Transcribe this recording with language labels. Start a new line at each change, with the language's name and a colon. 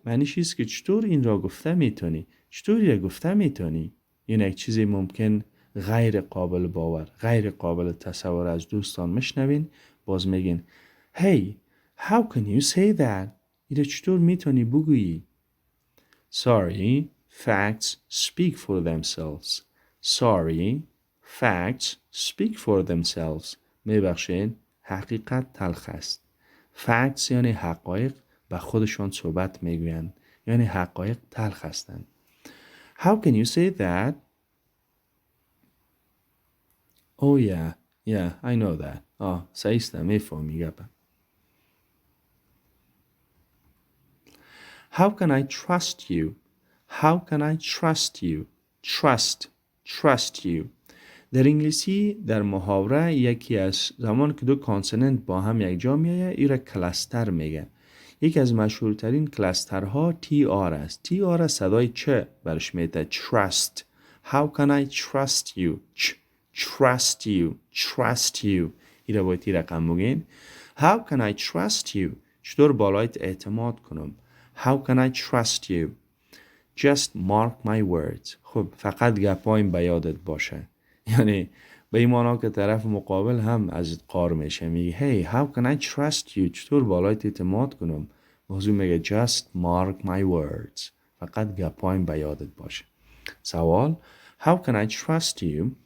Persian: معنیش است که چطور این را گفته میتونی؟ چطوری را گفته میتونی؟ این یک چیزی ممکن غیر قابل باور، غیر قابل تصور از دوستان میشنوین، باز میگین
English: Hey, how can you say that?
Persian: این را چطور میتونی بگویی؟
English: Sorry, facts speak for themselves. Sorry, facts speak for themselves.
Persian: میبخشین حقیقت تلخ است. Facts یعنی حقایق به خودشان صحبت میگویند. یعنی حقایق تلخ هستند.
English: How can you say that? Oh yeah, I know that.
Persian: سعیستم میفهمی گپم.
English: How can I trust you? How can I trust you? Trust you.
Persian: در انگلیسی در محاوره یکی از زمان که دو کانسوننت با هم یک جا میایه ایره کلستر میگه. یکی از مشهورترین کلسترها تی آر است. تی آر صدای چه برش میده.
English: Trust. How can I trust you? Trust you.
Persian: ایره باید تی رقم بگین.
English: How can I trust you?
Persian: چطور بالایت اعتماد کنم؟
English: How can I trust you? Just mark my words.
Persian: خب فقط گپایم به یادت باشه. یعنی به این معنی که طرف مقابل هم از قار میشه میگه
English: Hey, how can I trust you?
Persian: چطور بالایت اعتماد کنم؟ موضوع میگه
English: Just mark my words.
Persian: فقط گپایم به یادت باشه. سوال
English: How can I trust you?